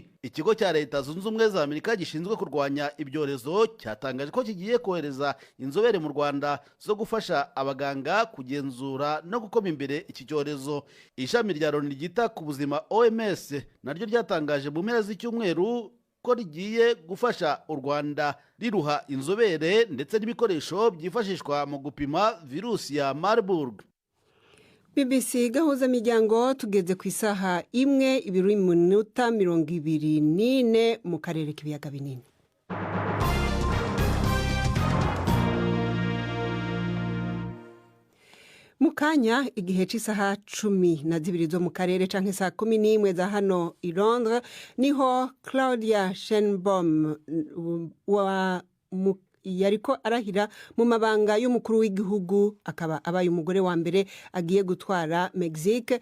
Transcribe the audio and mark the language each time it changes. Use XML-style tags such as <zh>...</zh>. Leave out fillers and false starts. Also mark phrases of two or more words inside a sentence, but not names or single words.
<rw>Ikigo cya Leta Zunze Ubumwe za Amerika gishinzwe kurwanya ibyorezo cyatangaje ko kigiye kohereza inzobere mu Rwanda zo gufasha abaganga kugenzura no gukoma imbere iki cyorezo. Ishami rya Loni ryita ku buzima OMS naryo ryatangaje mu mpera z'icyumweru ko rigiye gufasha u Rwanda riruha inzobere ndetse n'ibikoresho byifashishwa mu gupima virusi ya Marburg.</rw> <rn>BBC gahuza miryango tugeze ku isaha 1:24 mu karere k'ibiyaga binini. Mukanya igihe cy'isaha 12 zo mu karere canke saa 11 za hano i Londres niho Claudia Sheinbaum yariko arahira mu mabanga y'umukuru w'igihugu, akaba abaye umugore wa mbere agiye gutwara Mexique.</rn>